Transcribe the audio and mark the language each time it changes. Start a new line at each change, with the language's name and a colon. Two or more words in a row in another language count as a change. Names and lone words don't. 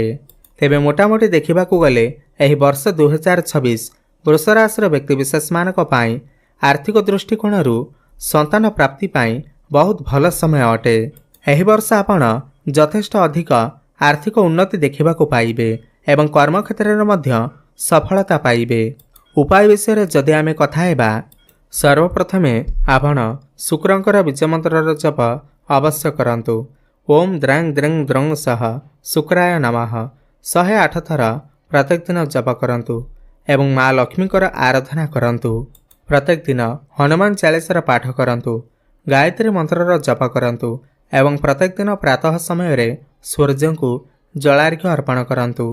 Odia: ତେବେ ମୋଟାମୋଟି ଦେଖିବାକୁ ଗଲେ ଏହି ବର୍ଷ 2026 ବୃଷ ରାଶିର ବ୍ୟକ୍ତିବିଶେଷମାନଙ୍କ ପାଇଁ ଆର୍ଥିକ ଦୃଷ୍ଟିକୋଣରୁ ସନ୍ତାନ ପ୍ରାପ୍ତି ପାଇଁ ବହୁତ ଭଲ ସମୟ ଅଟେ। ଏହି ବର୍ଷ ଆପଣ ଯଥେଷ୍ଟ ଅଧିକ ଆର୍ଥିକ ଉନ୍ନତି ଦେଖିବାକୁ ପାଇବେ ଏବଂ କର୍ମକ୍ଷେତ୍ରରେ ମଧ୍ୟ ସଫଳତା ପାଇବେ। ଉପାୟ ବିଷୟରେ ଯଦି ଆମେ କଥା ହେବା, ସର୍ବପ୍ରଥମେ ଆପଣ ଶୁକ୍ରଙ୍କର ବୀଜମନ୍ତ୍ରର ଜପ ଅବଶ୍ୟ କରନ୍ତୁ।
Sanskrit: ओम द्रांग द्रंग द्रंग सह शुक्राय नमः
Odia: 108 ଥର ପ୍ରତ୍ୟେକ ଦିନ ଜପ କରନ୍ତୁ ଏବଂ ମା ଲକ୍ଷ୍ମୀଙ୍କର ଆରାଧନା କରନ୍ତୁ। ପ୍ରତ୍ୟେକ ଦିନ ହନୁମାନ ଚାଳିଶାର ପାଠ କରନ୍ତୁ, ଗାୟତ୍ରୀ ମନ୍ତ୍ରର ଜପ କରନ୍ତୁ ଏବଂ ପ୍ରତ୍ୟେକ ଦିନ ପ୍ରାତଃ ସମୟ ରେ ସୂର୍ଯ୍ୟ କୋ ଜଳାର୍ଘ୍ୟ ଅର୍ପଣ କରନ୍ତୁ।